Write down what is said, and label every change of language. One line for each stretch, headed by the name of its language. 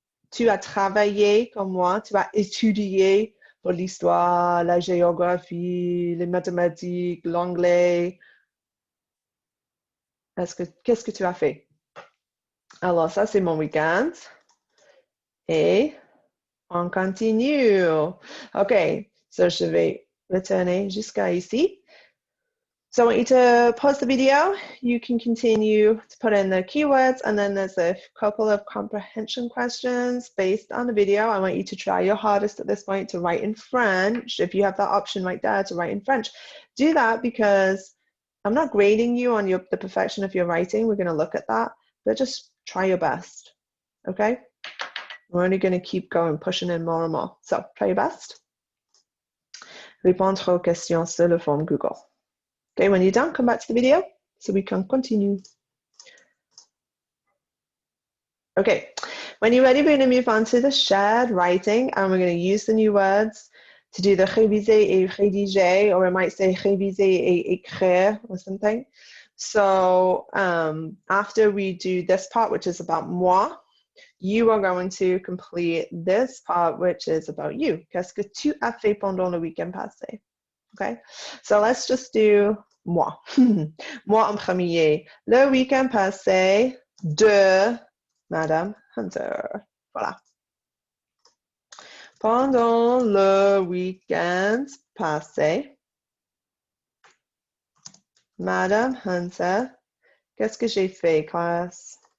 French: Tu as travaillé comme moi? Tu as étudié pour l'histoire, la géographie, les mathématiques, l'anglais? Qu'est-ce que tu as fait? Alors, ça, c'est mon week-end. Et on continue.
English: OK, so
French: je vais retourner jusqu'à ici.
English: So I want you to pause the video. You can continue to put in the keywords, and then there's a couple of comprehension questions based on the video. I want you to try your hardest at this point to write in French. If you have that option right there to write in French, do that because I'm not grading you on the perfection of your writing. We're going to look at that, but just try your best, okay? We're only going to keep going, pushing in more and more. So try your best.
French: Répondre aux questions sur le form Google.
English: Okay, when you're done, come back to the video so we can continue. Okay, when you're ready, we're going to move on to the shared writing, and we're going to use the new words to do the
French: réviser et rédiger,
English: or I might say
French: réviser et écrire
English: or something. So after we do this part, which is about moi, you are going to complete this part, which is about you.
French: Qu'est-ce que tu as fait pendant le week-end passé?
English: Okay, so let's just do moi.
French: Moi en premier. Le week-end passé de Madame Hunter. Voilà. Pendant le week-end passé, Madame Hunter, qu'est-ce que j'ai fait, classe?